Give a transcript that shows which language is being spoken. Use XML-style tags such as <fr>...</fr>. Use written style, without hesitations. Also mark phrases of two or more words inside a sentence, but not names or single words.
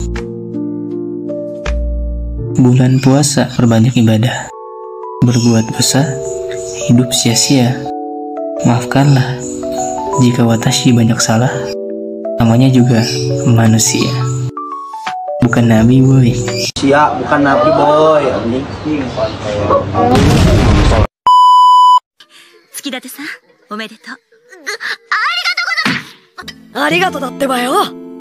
<id>Bulan puasa, perbanyak ibadah. Berbuat dosa, hidup sia-sia. Maafkanlah jika watashi banyak salah. Namanya juga manusia, bukan nabi boy. Siap, bukan nabi boy. Anjing.</id> <ja>月立さん、おめでとう。ありがとうだってばよ。</ja>